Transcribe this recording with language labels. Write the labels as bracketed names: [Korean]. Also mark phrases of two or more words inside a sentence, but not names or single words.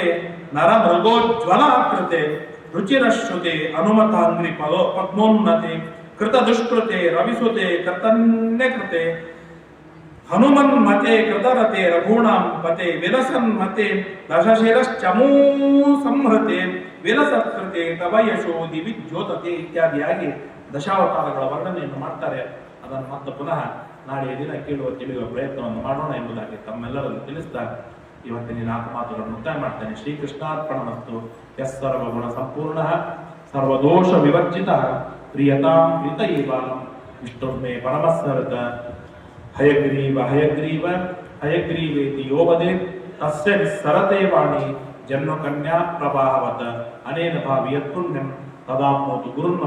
[Sanskrit] ನರ ಮೃಗೋಜ್ವಲಾಕೃತೆ ರುಚಿರಶ್ರುತೆ ಅನುಮತಾಂಗ್ರಿ ಪದ್ಮೋನ್ನತೆ ಕೃತ ದುಷ್ಕೃತೆ ರವಿಸುತೆ ಕೃತನ್ಯಕೃತೆ ಹನುಮನ್ಮತೆ ಕೃತರತೆ ರಘೂಣಾಂ ಪತೆ ವಿಲಸನ್ಮತೆ ದಶಶಿರಶ್ಚಮೂ ಸಂಹೃತೆ ವಿಲಸತ್ಕೃತೆ ತವ ಯಶೋ ದಿವಿ ಜ್ಯೋತತೆ [Kannada] ಇತ್ಯಾದಿಯಾಗಿ ದಶಾವತಾರಗಳ ವರ್ಣನೆಯನ್ನು ಮಾಡ್ತಾರೆ. ಅದನ್ನು ಮತ್ತೆ ಪುನಃ ನಾಳೆಯ ದಿನ ಕೇಳುವ ತಿಳಿಯುವ ಪ್ರಯತ್ನವನ್ನು ಮಾಡೋಣ ಎಂಬುದಾಗಿ ತಮ್ಮೆಲ್ಲರನ್ನು ತಿಳಿಸ್ತಾ ಇವತ್ತಿನ 4 ಮಾತುಗಳನ್ನು ಮುಕ್ತಾಯ ಮಾಡ್ತೇನೆ. [Sanskrit] ಶ್ರೀಕೃಷ್ಣಾರ್ಪಣಮಸ್ತು. ಯಸ್ ಸರ್ವಗುಣ ಸಂಪೂರ್ಣ ಸರ್ವದೋಷ ವಿವರ್ಜಿತ ಪ್ರಿಯತಾಂ ಪ್ರೀತಯೇವಾಲಂ ವಿಷ್ಣುರ್ಮೇ ಪರಮಸ್ಸರತ ಹಯಗ್ರೀವ ಹಯಗ್ರೀವ ಹಯಗ್ರೀವೇತಿ ಯೋ ವದೇತ್ ತಸ್ಯ ನಿಸ್ಸರತೆ ವಾಣಿ ಜನ್ಮ ಕನ್ಯಾ ಪ್ರವಾಹವತ ಅನೇನ ಭಾವಿಯತ್ ಪುಣ್ಯಂ ತದಾಪ್ನೋತು ಗುರುರ್ನಮ.